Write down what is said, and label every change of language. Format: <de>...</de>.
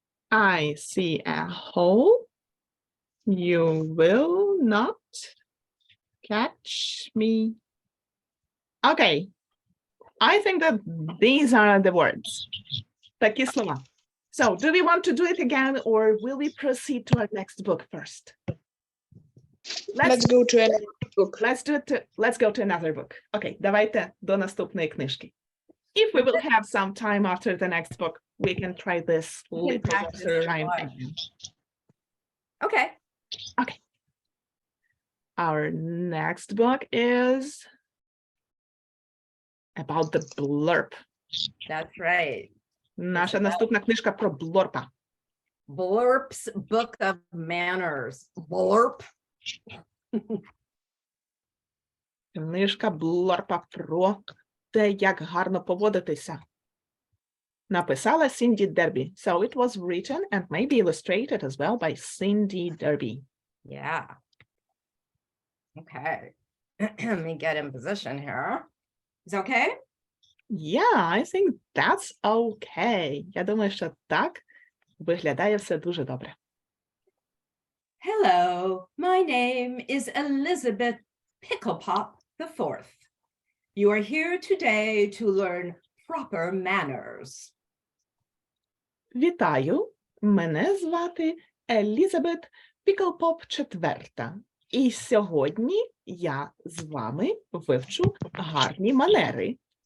<en>I see a hole. You will not catch me. Okay, I think that these are the words.</en> <uk>Такі слова.</uk> <en>So, do we want to do it again or will we proceed to our next book first? Let's go to another book. Let's go to another book.</en> <uk>Okay, давайте до наступної книжки.</uk> <en>If we will have some time after the next book, we can try this little practice nursery rhyme more. again. Okay. Okay. Our next book is about the blurp. That's right.</en> <uk>Наша наступна книжка про блорпа.</uk> <en>Blurp's Book of Manners. Blurp.</en> <uk>Книжка блорпа про те, як гарно поводитися. Написала</uk> <en>Cindy Derby. So it was written and maybe illustrated as well by Cindy Derby. Yeah. Okay. Let me get in position here. Is it okay? Yeah, I think that's okay.</en> <uk>Я думаю, що так виглядає все дуже добре.</uk> <en>Hello, my name is Elizabeth Picklepop IV. You are here today to learn proper manners.</en> <uk>Вітаю, мене звати Елізабет Піклпоп IV. І сьогодні я з вами вивчу гарні манери.</uk>